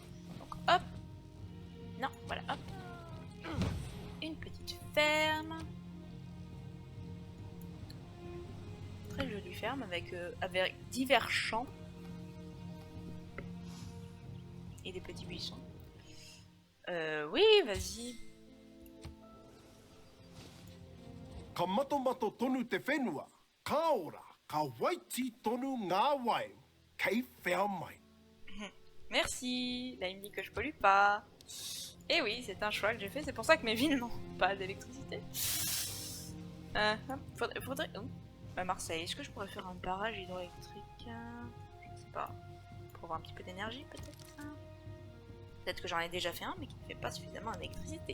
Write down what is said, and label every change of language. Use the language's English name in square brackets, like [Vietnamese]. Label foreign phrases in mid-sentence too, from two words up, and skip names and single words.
[French] Donc, hop. Non, voilà, hop. Une petite ferme. Très jolie ferme avec divers champs. Et des petits buissons. Oui, vas-y. [Māori] Kamato tonu te whenua, ka ora, ka waiti tonu ngā wai, kei whea mai. [French] Merci. Là, il me dit que je pollue pas. Et oui, c'est un choix que j'ai fait. C'est pour ça que mes villes n'ont pas d'électricité. Faudrait... Oh. Bah, Marseille, est-ce que je pourrais faire un barrage hydroélectrique? Je sais pas. Pour avoir un petit peu d'énergie, peut-être. Peut-être que j'en ai déjà fait un, mais qui ne fait pas suffisamment d'électricité.